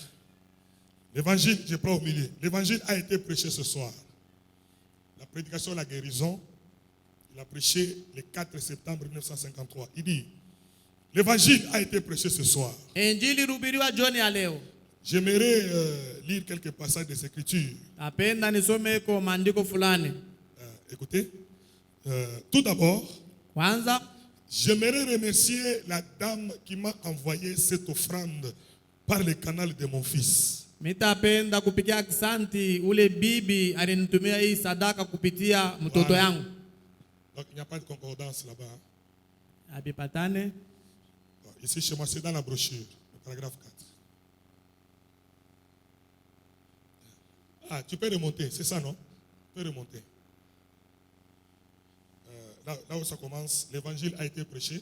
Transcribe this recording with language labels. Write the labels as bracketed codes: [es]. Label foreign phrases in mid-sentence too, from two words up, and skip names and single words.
[fr] L'évangile, je prends au milieu. L'évangile a été prêché ce soir. La prédication La guérison, il a prêché le 4 septembre 1953. Il dit, l'évangile a été prêché ce soir. [sw] Injili rubiriwa jioni ya leo. [fr] J'aimerais lire quelques passages des Écritures. [sw] Napenda nisome kwa maandiko fulani. [fr] Écoutez. Tout d'abord, [sw] Kwanza, [fr] j'aimerais remercier la dame qui m'a envoyé cette offrande par le canal de mon fils. [sw] mitapenda kupigia aksanti ule bibi alinitumia hii sadaka kupitia mtoto yangu. [fr] Donc il n'y a pas de concordance là-bas. [sw] Abipatane. [fr] Ici chez moi, c'est dans la brochure, le paragraphe 4. Ah, tu peux remonter, c'est ça, non? Tu peux remonter. Là où ça commence, l'évangile a été prêché.